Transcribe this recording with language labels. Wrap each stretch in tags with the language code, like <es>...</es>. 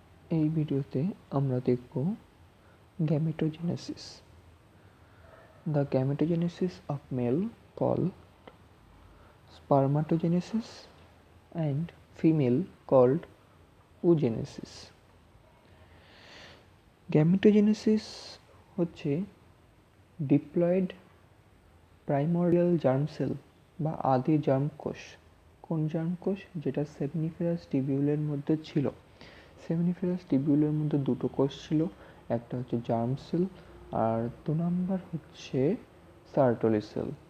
<bn>এই ভিডিওতে আমরা দেখব gametogenesis.</bn> <en>The gametogenesis of male called spermatogenesis and female called oogenesis.</en> <bn>Gametogenesis হচ্ছে ডিপ্লয়েড প্রাইমোর্ডিয়াল জার্ম সেল বা আদি জার্মকোষ। কোন জার্মকোষ? যেটা সেমিনিফেরাস টিবিউলের মধ্যে ছিল। সেমিনিফেরাস টিবিউলের মধ্যে দুটো কোষ ছিল, একটা হচ্ছে জার্ম সেল আর 2 নম্বর হচ্ছে সার্টোলি সেল।</bn>